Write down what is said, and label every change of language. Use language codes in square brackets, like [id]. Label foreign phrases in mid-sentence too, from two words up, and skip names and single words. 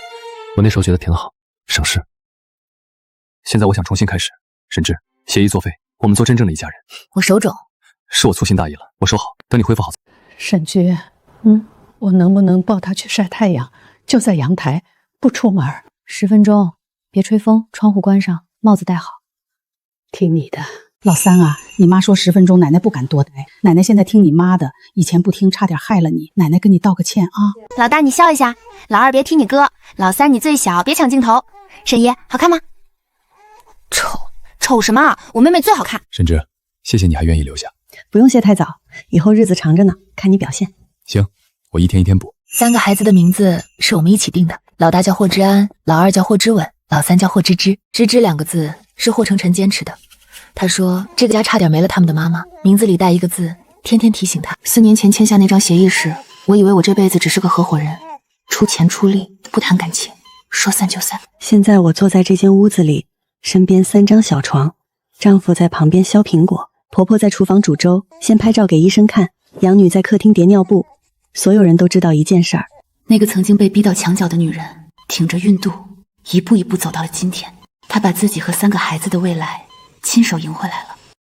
[zh] 我那時候覺得挺好，省事。現在我想重新開始，沈之，協議作廢，我們做真正的一家人。我手腫。是我粗心大意了，我收好，等你恢復好。沈之，我能不能抱他去曬太陽？就在陽台，不出門。 10分鐘，別吹風，窗戶關上，帽子戴好。听你的。老三啊，你妈说10分钟，奶奶不敢多待。奶奶现在听你妈的，以前不听差点害了你，奶奶跟你道个歉啊。老大你笑一下，老二别听你哥，老三你最小，别抢镜头。沈爷好看吗？丑什么？我妹妹最好看。沈之，谢谢你还愿意留下。不用谢太早，以后日子长着呢，看你表现。行，我一天一天补。 3个孩子的名字是我们一起定的，老大叫霍之安，老二叫霍之稳，老三叫霍芝芝。芝芝2个字是霍成晨坚持的。他说这个家差点没了他们的妈妈，名字里带1个字，天天提醒他。4年前签下那張協議時，我以為我這輩子只是個合夥人，出錢出力，不談感情，說散就散。現在我坐在這間屋子裡，身邊3張小床，丈夫在旁邊削蘋果，婆婆在廚房煮粥，先拍照給醫生看，養女在客廳疊尿布。所有人都知道一件事兒，那個曾經被逼到牆角的女人，挺着孕肚，一步一步走到了今天。她把自己和3個孩子的未來親手贏回來了。